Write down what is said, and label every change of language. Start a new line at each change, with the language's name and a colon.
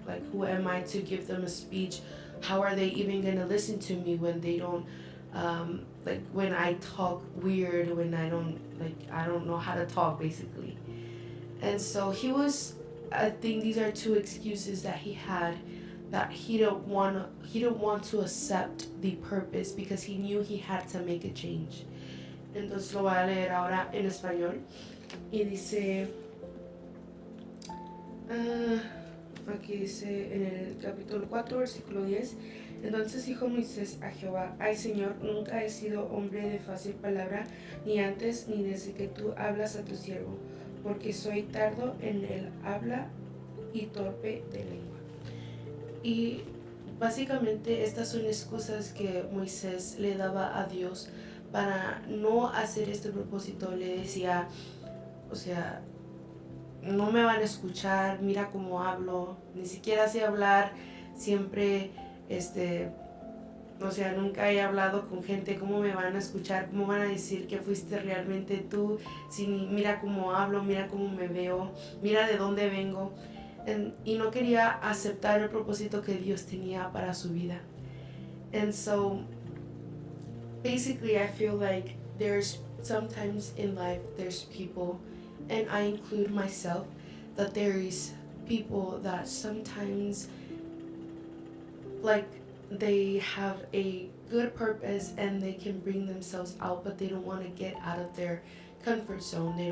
English: Like, who am I to give them a speech? How are they even gonna listen to me when they don't, like when I talk weird, when I don't know how to talk basically. And so I think these are two excuses that he had, that he didn't want to accept the purpose because he knew he had to make a change.
Spanish: Entonces lo voy a leer ahora en español y dice, aquí dice en el capítulo 4, versículo 10, entonces dijo Moisés a Jehová, ay Señor, nunca he sido hombre de fácil palabra, ni antes ni desde que tú hablas a tu siervo, porque soy tardo en el habla y torpe de lengua. Y básicamente estas son excusas que Moisés le daba a Dios para no hacer este propósito. Le decía, o sea, no me van a escuchar, mira cómo hablo, ni siquiera sé hablar, siempre, o sea, nunca he hablado con gente, ¿cómo me van a escuchar? ¿Cómo van a decir que fuiste realmente tú? Si mira cómo hablo, mira cómo me veo, mira de dónde vengo. Y no quería aceptar el propósito que Dios tenía para su vida.
English: And so, basically, I feel like there's sometimes in life, there's people, and I include myself, that there is people that sometimes, like, they have a good purpose and they can bring themselves out, but they don't want to get out of their comfort zone.